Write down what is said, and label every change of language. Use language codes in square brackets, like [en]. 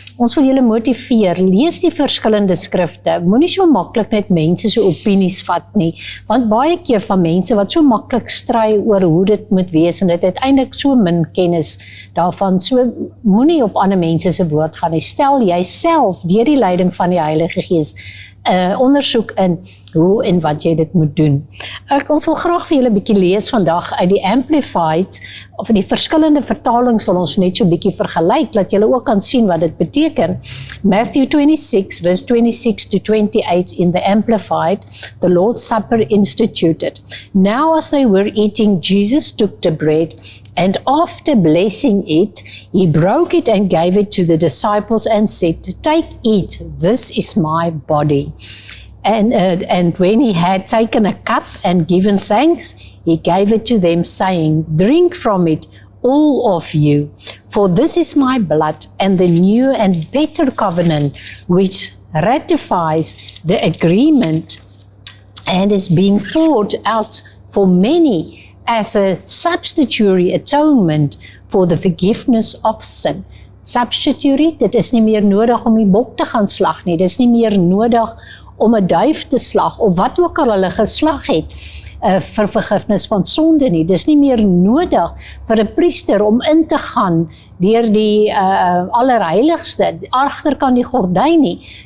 [af] Ons wil julle motiveer, lees die verskillende skrifte, moenie so maklik net mense se opinies vat nie, want baie keer van mense wat so maklik stry oor hoe dit moet wees en dit het eintlik so min kennis daarvan, so moenie op ander mense se woord gaan nie, stel jouself deur die leiding van die Heilige Gees ondersoek in hoe en wat jy dit moet doen. Ons wil graag vir julle 'n bietjie lees vandag uit die Amplified, of die verskillende vertalings wil ons net so 'n bietjie vergelyk, dat julle ook kan sien wat dit beteken. [en] Matthew 26, verse 26 to 28 in the Amplified, the Lord's Supper instituted. Now as they were eating, Jesus took the bread, and after blessing it, he broke it and gave it to the disciples and said, "Take, eat, this is my body." And when he had taken a cup and given thanks, he gave it to them, saying, "Drink from it, all of you, for this is my blood and the new and better covenant, which ratifies the agreement and is being poured out for many as a substitutory atonement for the forgiveness of sin." [af] Substitutory, dit is nie meer nodig om die bok te gaan slag nie, dit is nie meer nodig om 'n duif te slag, of wat ook al hulle geslag het, vir vergifnis van sonde nie. Dis nie meer nodig vir 'n priester om in te gaan deur die allerheiligste, agterkant die gordyn nie.